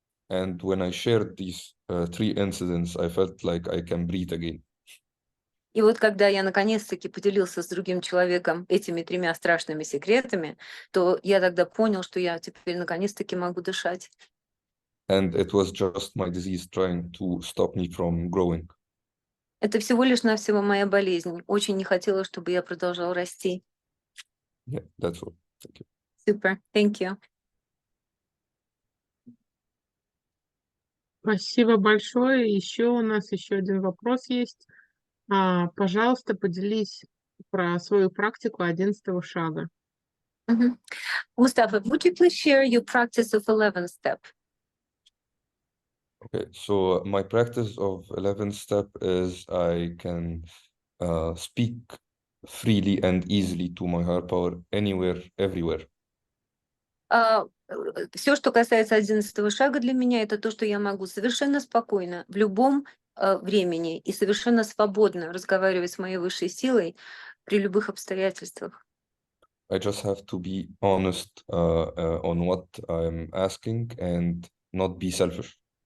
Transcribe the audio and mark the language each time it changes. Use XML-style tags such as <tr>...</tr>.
<en>And when I shared these 3 incidents, I felt like I can breathe again.</en> <ru>И вот когда я наконец-таки поделился с другим человеком этими 3 страшными секретами, то я тогда понял, что я теперь наконец-таки могу дышать.</ru> <en>And it was just my disease trying to stop me from growing.</en> <ru>Это всего лишь навсего моя болезнь. Очень не хотела, чтобы я продолжал расти.</ru> <en>Yeah, that's all. Thank you.</en> <ru>Супер,</ru> <en>thank you.</en> <ru>Спасибо большое. Еще у нас еще один вопрос есть. Пожалуйста, поделись про свою практику 11-го шага. Мгм.</ru> <en>Mustafa, would you please share your practice of 11th step? Okay, so my practice of 11th step is I can speak freely and easily to my higher power anywhere, everywhere.</en> <ru>Все, что касается 11-го шага для меня, это то, что я могу совершенно спокойно в любом времени и совершенно свободно разговаривать с моей высшей силой при любых обстоятельствах.</ru> <en>I just have to be honest on what I'm asking and not be selfish.</en>